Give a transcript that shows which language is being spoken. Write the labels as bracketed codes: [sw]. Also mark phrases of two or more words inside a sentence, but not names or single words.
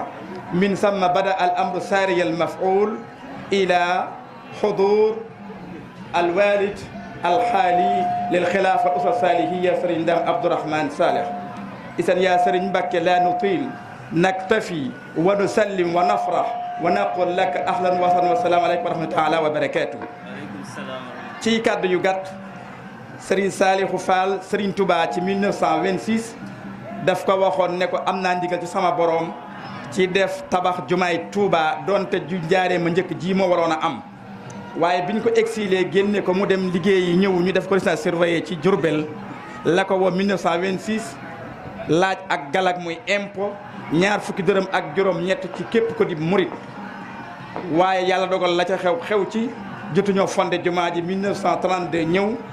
[ar] من ثم بدأ الأمر ساري المفعول إلى حضور الوالد الحالي للخلافة الأسرة الصالحية سرين دام عبد الرحمن صالح. إذن يا سرين بكي لا نطيل، نكتفي ونسلم ونفرح ونقول لك أهلا وسهلا والسلام عليكم ورحمة الله وبركاته. وعليكم السلام. [wo] ci kàddu yu gàtt Serigne Saliou Fall Serigne Touba ci 1926 daf ko waxoon ne ko am naa ndigal ci sama borom ci def tabax jumaay Touba donte ju jaaree ma njëkk ji moo waroon a am, waaye biñ ko exilé génne ko mu dem liggéeyi ñëw ñu def ko [fr] résidence surveillée [wo] ci Diourbel la ko woo 1926 laaj ak galak muy impôt ñaar fukki dërëm ak juróom ñett ci képp ko di murit, waaye yàlla dogal la ca xew ci jotuñoo fondé jumaa ji 1932 ñëw